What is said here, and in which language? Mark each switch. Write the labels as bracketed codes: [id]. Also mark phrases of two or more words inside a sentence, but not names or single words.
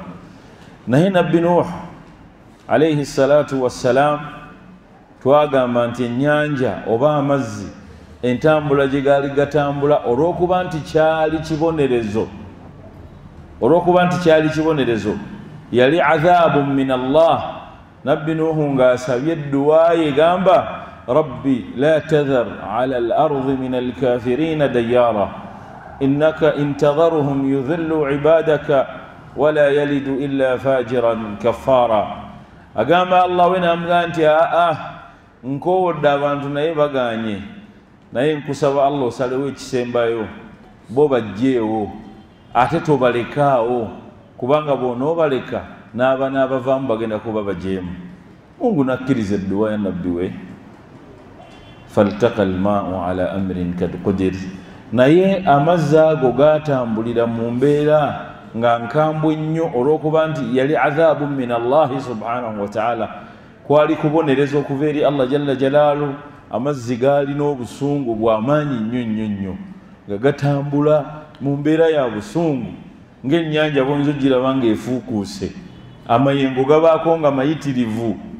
[lg] Naye Nabbi Nuuh [ar] عليه الصلاة والسلام [lg] twagamba nti ennyanja oba amazzi entambula gye gaali gatambula olw'okuba nti kyali kibonerezo olw'okuba nti kyali kibonerezo yali [ar] عذاب من الله. [lg] Nabbi Nuhu ng'asabye edduwa ye gamba [ar] رب لا تذر على الأرض من الكافرين ديارا إنك إن تذرهم يضلوا عبادك ولا يلدوا إلا فاجرا كفارا. [lg] Agamba Allah we namugamba nti nkowodde abantu naye baganye, naye nkusaba Allah osalewo ekisembayo bo bajjeewo ate tobalekaawo, kubanga bw'onoobaleka n'abaana abavaamu bagenda kuba bajeemu. Mungu nakkiriza edduwa ya nabbi we. [ar] فالتقى الماء على أمر قد قدر, [lg] naye amazzi ago gaatambulira mu mbeera nga nkambwe nnyo olw'okuba nti yali [ar] عذاب من الله سبحانه وتعالى, [lg] kwali kubonereza okuva eri Allah [ar] جل جلاله. [lg] Amazzi gaalina obusungu bw'amaanyi nnyo nnyo nnyo nga gatambula mu mbeera ya busungu ng'ennyanja bw'oyinza ogiraba ng'efuukuuse, amayengo gabaako nga mayitirivu.